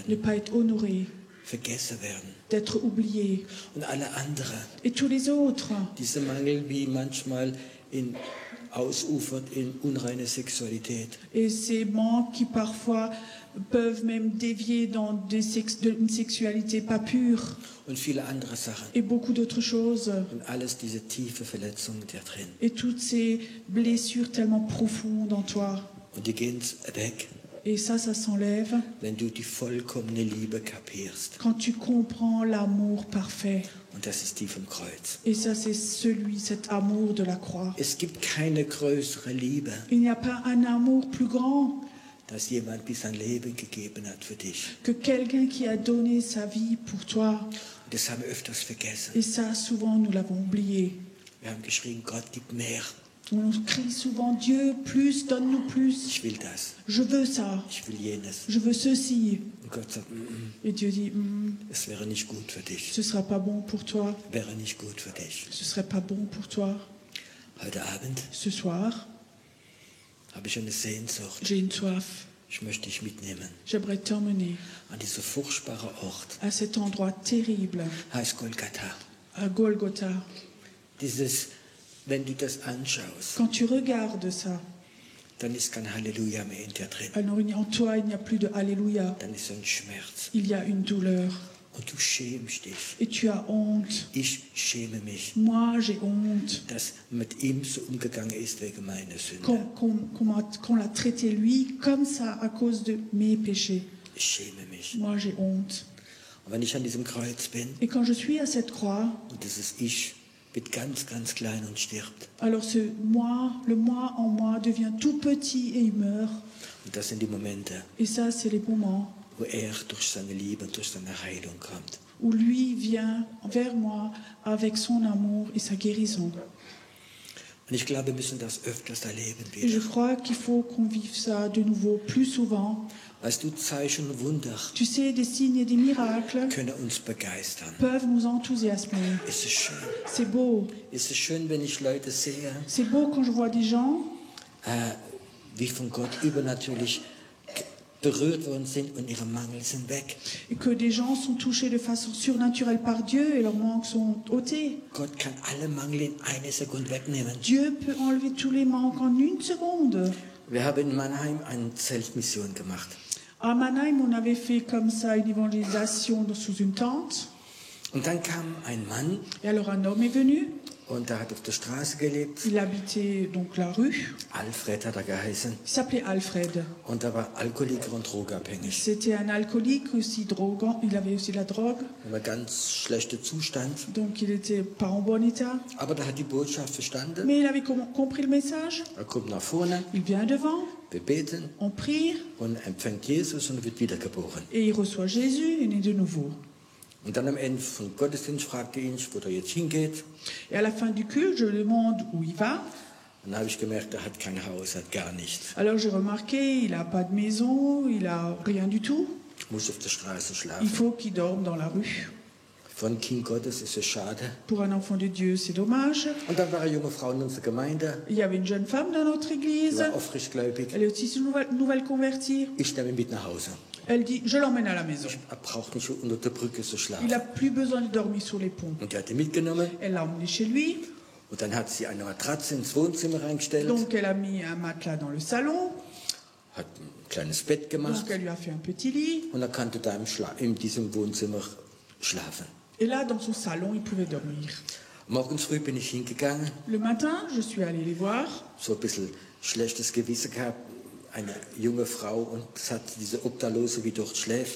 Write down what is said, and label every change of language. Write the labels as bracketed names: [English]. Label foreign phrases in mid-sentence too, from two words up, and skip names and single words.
[German] werden, [French] pas être honoré, [German] vergessen werden. [French] d'être oublié. [German] Und alle anderen, [French] Et tous les autres, [German] diese Mangel wie manchmal ausufert in unreine Sexualität. [French] et ces manques qui parfois peuvent même dévier dans une sexualité pas pure, [German] Und viele andere Sachen. [French] et beaucoup d'autres choses. [German] Und alles diese tiefe Verletzungen da drin. [French] Et toutes ces blessures tellement profondes en toi. [German] Und die gehen weg, [French] Et ça s'enlève [German] wenn du die vollkommene Liebe kapierst. [French] quand tu comprends l'amour parfait. [German] Und das ist die vom Kreuz. [French] Et ça, c'est cet amour de la croix. [German] Es gibt keine größere Liebe, [French] Il n'y a pas un amour plus grand [German] dass jemand bis sein Leben gegeben hat für dich. [French] que quelqu'un qui a donné sa vie pour toi. [German] Und das haben wir öfters vergessen. [French] Et ça, souvent, nous l'avons oublié. [German] Wir haben geschrien, Gott, gib mehr. [French] On crie souvent, Dieu, plus, donne-nous plus. [German] Ich will das. [French] Je veux ça. [German] Ich will jenes. [French] Je veux ceci. [German] Und Gott sagt, [French] Et Dieu dit, [German] es wäre nicht gut für dich. [French] ce ne sera pas bon pour toi. [German] Wäre nicht gut für dich. [French] Ce ne serait pas bon pour toi. [German] Heute Abend [French] Ce soir, [German] habe ich eine Sehnsucht. [French] j'ai une soif. [German] Ich möchte dich mitnehmen [French] J'aimerais t'emmener [German] an dieser furchtbare Ort. [French] à cet endroit terrible, [German] Heißt Golgatha. [French] à Golgotha. [German] Dieses, wenn du das anschaust, [French] Quand tu regardes ça, [German] dann ist kein Halleluja mehr in dir drin. [French] alors en toi, il n'y a plus de Alléluia. [German] Dann ist so ein Schmerz. [French] Il y a une douleur. [German] Und du schämst dich. [French] Et tu as honte. [German] Ich schäme mich, [French] Moi, j'ai honte. [German] dass mit ihm so umgegangen ist wegen meiner Sünde. [French] Qu'on l'a traité, lui, comme ça, à cause de mes péchés. [German] Ich schäme mich. [French] Moi, j'ai honte. [German] Und wenn ich an diesem Kreuz bin [French] Et quand je suis à cette croix, [German] und dieses Ich wird ganz, ganz klein und stirbt. [French] alors le moi en moi devient tout petit et il meurt. [German] Und das sind die Momente, [French] Et ça, c'est les moments [German] wo er durch seine Liebe und durch seine Heilung kommt. [French] où lui vient vers moi avec son amour et sa guérison. [German] Und ich glaube, wir müssen das öfters erleben [French] Et je [German] wieder. [French] crois qu'il faut qu'on vive ça de nouveau plus souvent. [German] Weißt du, Zeichen und Wunder [French] Tu sais, des signes et des miracles [German] können uns begeistern. [French] peuvent nous enthousiasmer. [German] Ist es schön? [French] C'est beau. [German] Ist es schön, wenn ich Leute sehe, [French] C'est beau quand je vois des gens [German] wie von Gott übernatürlich berührt worden sind und ihre Mangel sind weg. [French] et que des gens sont touchés de façon surnaturelle par Dieu et leurs manques sont ôtés. [German] Gott kann alle Mangel in einer Sekunde wegnehmen. [French] Dieu peut enlever tous les manques en une seconde. [German] Wir haben in Mannheim eine Zeltmission gemacht. [French] À Mannheim, on avait fait comme ça une évangélisation sous une tente. [German] Und dann kam ein Mann [French] Et alors un homme est venu. [German] und der hat auf der Straße gelebt. [French] Il habitait donc la rue. [German] Alfred hat er geheißen. [French] Il s'appelait Alfred. [German] Und er war Alkoholiker und drogenabhängig. [French] C'était un alcoolique aussi droguant. Il avait aussi la drogue. [German] Er war ganz schlechter Zustand. [French] Donc il était pas en bon état. [German] Aber der hat die Botschaft verstanden. [French] Mais il avait compris le message. [German] Er kommt nach vorne, [French] Il vient devant. [German] wir beten [French] On prie. [German] und empfängt Jesus und wird wiedergeboren. [French] Et il reçoit Jésus et naît de nouveau. [German] Und dann am Ende vom Gottesdienst fragte ich, wo er jetzt hingeht. [French] Et à la fin du culte, je lui demande où il va. [German] Und dann habe ich gemerkt, er hat kein Haus, hat gar nichts. [French] Alors j'ai remarqué, il n'a pas de maison, il n'a rien du tout. [German] Muss auf der Straße [French] Il [German] schlafen. [French] faut qu'il dorme dans la rue. [German] Von Kind Gottes ist es schade. [French] Pour un enfant de Dieu, c'est dommage. [German] Und dann war eine junge Frau in unserer Gemeinde, [French] Il y avait une jeune femme dans notre [German] die [French] église. [German] war aufrichtgläubig. [French] Elle est aussi nouvelle convertie. [German] Ich nehme ihn mit nach Hause. [French] Elle dit, je l'emmène à la maison. [German] Er braucht nicht unter der Brücke zu [French] Il [German] schlafen. [French] n'a plus besoin de dormir sur les ponts. [German] Und er hat ihn mitgenommen. [French] Elle l'a emmené chez lui. [German] Und dann hat sie eine Matratze ins Wohnzimmer reingestellt, [French] Donc elle a mis un matelas dans le salon. [German] hat ein kleines Bett gemacht [French] Donc elle lui a fait un petit lit. [German] und er konnte da in diesem Wohnzimmer schlafen. [French] Et là, dans son salon, il pouvait dormir. [German] Morgens früh bin ich hingegangen, [French] Le matin, je suis allée les voir. [German] so ein bisschen schlechtes Gewissen gehabt. Eine junge Frau und es hat diese Obdachlose, wie dort schläft.